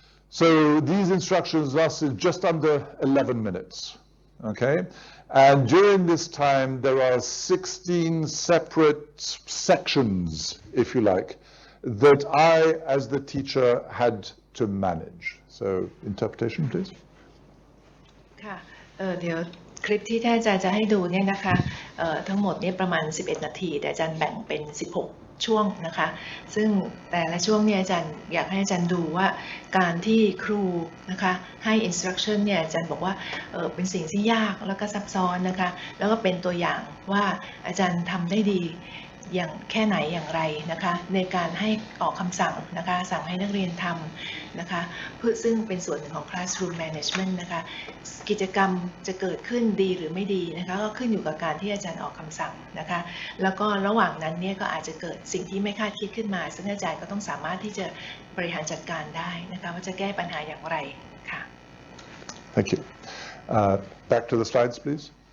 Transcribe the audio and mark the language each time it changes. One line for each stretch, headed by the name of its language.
English: So these instructions lasted just under 11 minutes, okay? And during this time, there are 16 separate sections, if you like, that I, as the teacher, had to manage. So, interpretation, please.
Thai: ค่ะเดี๋ยวคลิปที่ท่านอาจารย์จะให้ดูเนี่ยนะคะทั้งหมดเนี่ยประมาณ11นาทีแต่อาจารย์แบ่งเป็น16ช่วงนะคะซึ่งแต่ละช่วงเนี่ยอาจารย์อยากให้อาจารย์ดูว่าการที่ครูนะคะให้ instruction เนี่ยอาจารย์บอกว่าเป็นสิ่งที่ยากแล้วก็ซับซ้อนนะคะแล้วก็เป็นตัวอย่างว่าอาจารย์ทำได้ดี อย่างแค่ไหนอย่างไรนะคะในการให้ออกคำสั่งนะคะสั่งให้นักเรียนทำนะคะเพื่อซึ่งเป็นส่วนหนึ่งของ classroom management นะคะกิจกรรมจะเกิดขึ้นดีหรือไม่ดีนะคะก็ขึ้นอยู่กับการที่อาจารย์ออกคำสั่งนะคะแล้วก็ระหว่างนั้นเนี่ยก็อาจจะเกิดสิ่งที่ไม่คาดคิดขึ้นมาซึ่งอาจารย์ก็ต้องสามารถที่จะบริหารจัดการได้นะคะว่าจะแก้ปัญหาอย่างไรค่ะ
English: Thank you. Back to the slides, please.